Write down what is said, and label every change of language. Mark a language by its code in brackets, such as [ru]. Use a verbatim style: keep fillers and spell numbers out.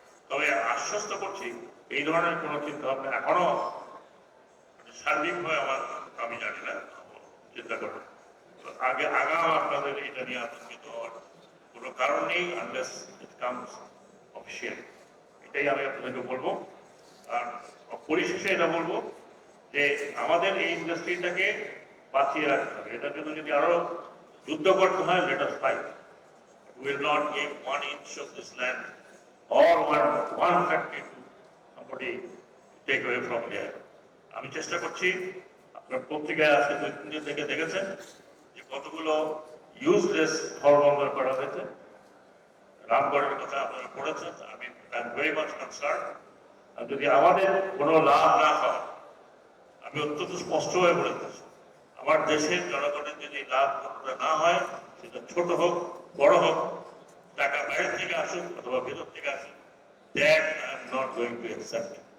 [bn] তবে আশ্বস্ত করছি এই ধরনের কোনো চিন্তা ভাবনা এখনো সার্বিকভাবে আমার আমি জানি না, চিন্তা করবো তো আগে আগাম আপনাদের এটা নিয়ে আতঙ্কিত হওয়ার কোনো কারণ নেই, [en] unless it comes [bn] শেয়ার, এটাই আমি আপনাদেরকে বলবো। আর পরিশেষে এটা বলবো যে আমাদের এই ইন্ডাস্ট্রিটাকে বাঁচিয়ে রাখতে হবে। এটার জন্য যদি আরো যুদ্ধ করতে হয়, [en] Let us fight. Will not give one inch of this land or one, one factory to somebody to take away from there. [bn] আমি চেষ্টা করছি, আপনার পত্রিকায় আজকে দুই তিন দিন থেকে দেখেছেন যে কতগুলো ইউজলেস ঘর বন্ধ করা হয়েছে। রামগড়ের কথা আপনারা পড়েছেন, আমি [en] I am very much concern. [bn] আর যদি আমাদের কোনো লাভ না হয়, আমি অত্যন্ত স্পষ্ট হয়ে বলেছি, আমার দেশের জনগণের যদি লাভ কতটা না হয়, সেটা ছোট হোক বড় হোক, টাকা বাইরে থেকে আসুক অথবা ভেতর থেকে আসুক, [en] That I am not going to accept.